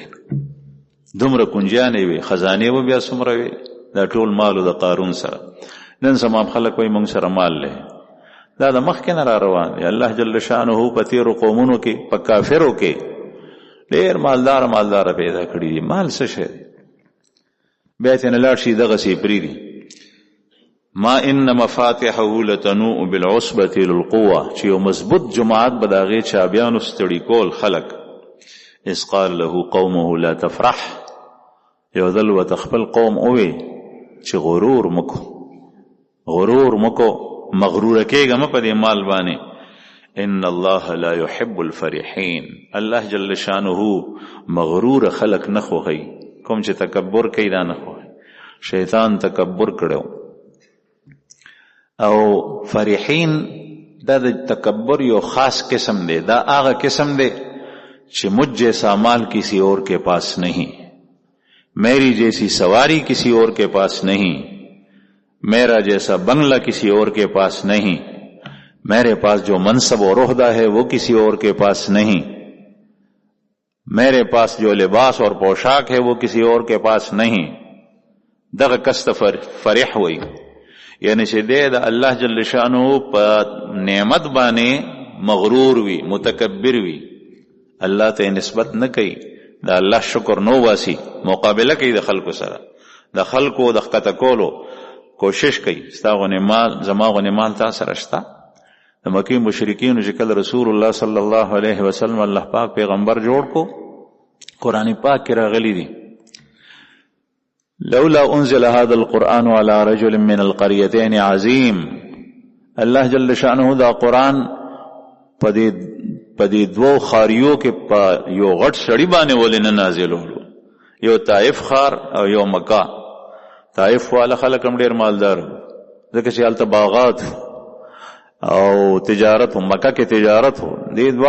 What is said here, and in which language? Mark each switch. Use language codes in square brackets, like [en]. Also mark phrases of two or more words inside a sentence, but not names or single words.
[ps] دومره کنجیانې وي، خزانې به بیا څومره وي، دا ټول مالو د قارون سره. نن سما خلک وایي موږ سره مال دی، دا د مخکې نه را روان دی. الله جل شانه په تېرو قومونو کې، په کافرو کې ډېر مالدار پیدا کړي دي. مال څه شی دی؟ بیا یې نه لاړ شي دغسې یې پرېږدي. [ar] ما ان مفاتحه لتنوء بالعصبة للقوة، [ps] چې یو مضبوط جماعت به د هغې چابیانو ستړي کول خلک. [ar] اذ قال له قومه لا تفرح، [ps] یو ځل ورته خپل قوم ووی چې غرور مکو، مغروره کېږه مه په دې مال باندې. [ar] ان الله لا يحب الفرحين، [ps] الله جل شانه مغرور خلق نه خوښي، کوم چې تکبر کوي دا نه خوښي. شیطان تکبر کړو، او فرحین دا د تکبر یو خاص قسم دی. دا هغه قسم دی چې [ur] مجھ جیسا مال کسی اور کے پاس نہیں، میری جیسی سواری کسی اور کے پاس نہیں، میرا جیسا بنگلہ کسی اور کے پاس نہیں، میرے پاس جو منصب اور عہدہ ہے وہ کسی اور کے پاس نہیں، میرے پاس جو لباس اور پوشاک ہے وہ کسی اور کے پاس نہیں. [ps] دغه کست فرح وي، یعنی چې دی د الله جل شانه په نعمت باندې مغرور وي، متکبر وي، الله ته نسبت نه کوي، د الله شکر نو باسي، مقابله کوي د خلکو سره، د خلکو د ښکته کولو کوشش کوي. ستا غونې مال زما غونې مال تا سره شته. د مکې مشرکینو چې کله رسول الله صلی الله علیه وسلم الله پاک پیغمبر جوړ کو، قرآن پاک کې راغلی دی [ar] لولا انزل هذا القرآن على رجل من القريتين عظيم. [ps] الله جل شانه دا قرآن په دې دوو خاریو کې په یو غټ سړي باندې ولې نه نازلولو، یو طائف خار او یو مکه. طائف والا خلک هم ډېر مالدار ځکه چې هلته باغات او تجارت و، مکه کې تجارت و.